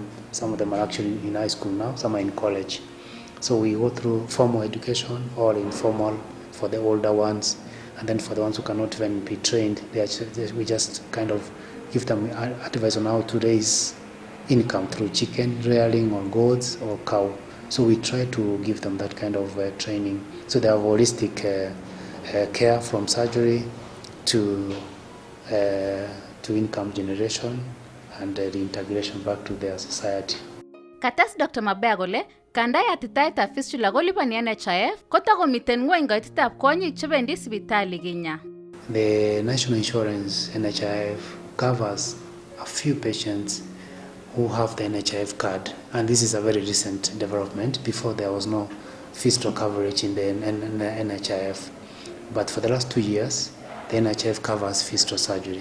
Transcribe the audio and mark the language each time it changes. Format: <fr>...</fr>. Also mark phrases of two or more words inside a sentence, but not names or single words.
<en>Some of them are actually in high school now, some are in college. So we go through formal education or informal for the older ones, and then for the ones who cannot even be trained, we just kind of give them advice on how to raise income through chicken rearing or goats or cow. So we try to give them that kind of training. So they have holistic care from surgery to income generation and reintegration back to their society.</en> <kln>Kates Dr. Mabea kole kanda yatitaetab fistula kolipani NHIF kotakomiten ngweny koitetab kwonyik chebendi sipitali kinya.</kln> <en>The national insurance NHIF covers a few patients who have the NHIF card, and this is a very recent development. Before there was no fistula coverage in the NHIF, but for the last 2 years the NHIF covers fistula surgery.</en>